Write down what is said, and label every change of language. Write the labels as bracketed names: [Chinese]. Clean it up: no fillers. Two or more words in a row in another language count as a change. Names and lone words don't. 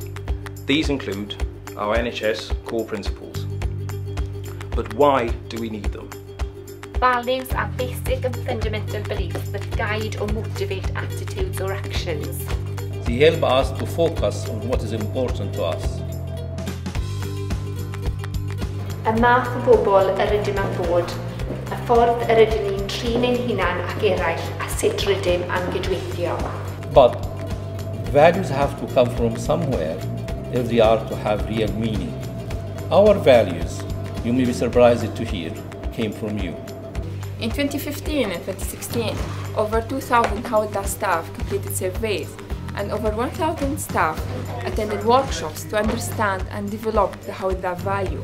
[English] These include our NHS core principles. But why do we need them? Values are basic and fundamental beliefs that guide or motivate attitudes or actions. They help us to focus on what is important to us. [Welsh] Y math o bobl yr ydym am fod, y ffordd yr ydym ni'n trin ein hunan ac eraill a sut rydym am gydweithio. [English] But values have to come from somewhere if they are to have real meaning. Our values, you may be surprised to hear, came from you. In 2015 and 2016, over 2,000 Hywel staff completed surveys, and over 1,000 staff attended workshops to understand and develop the Hywel value.